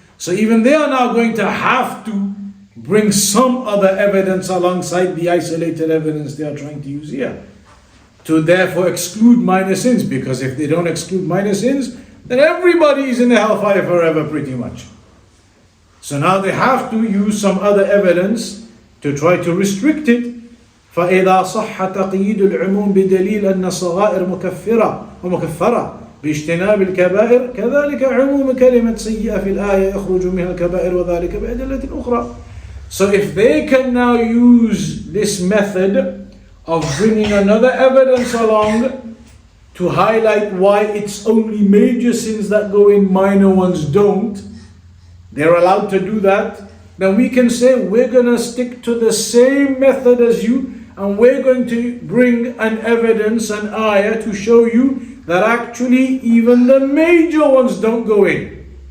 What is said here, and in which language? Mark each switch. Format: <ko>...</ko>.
<en>So even they are now going to have to bring some other evidence alongside the isolated evidence they are trying to use here, to therefore exclude minor sins, because if they don't exclude minor sins, then everybody is in the hellfire forever pretty much. So now they have to use some other evidence to try to restrict it.</en> <ar>فإذا صح تقييد العموم بدليل أن الصغائر مكفرة باجتناب الكبائر كذلك عموم كلمة سيئة في الآية يخرج منها الكبائر وذلك بأدلة أخرى.</ar> <en>So if they can now use this method of bringing another evidence along to highlight why it's only major sins that go in, minor ones don't, they're allowed to do that, then we can say we're going to stick to the same method as you, and we're going to bring an evidence, an ayah, to show you that actually even the major ones don't go in.</en>